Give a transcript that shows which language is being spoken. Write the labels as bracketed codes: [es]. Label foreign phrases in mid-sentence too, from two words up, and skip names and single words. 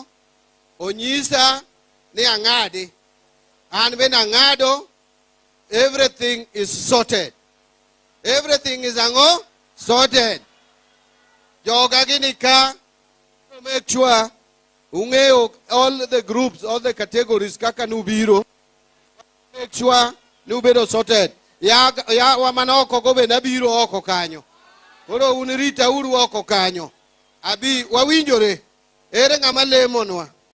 [luo] Onyisa ni ang'adi. [en] And when ang'ado, everything is sorted. Everything is sorted. [luo] Joga ginika. [en] Make sure ung'eyo all the groups, all the categories [luo] kaka nubiro. [en] Make sure [luo] nubedo sorted. Ya wamanoko gobe nabiro oko kanyo. Koro unirita uru oko kanyo. Abi wawinjore. Ere ng'ama lemonwa.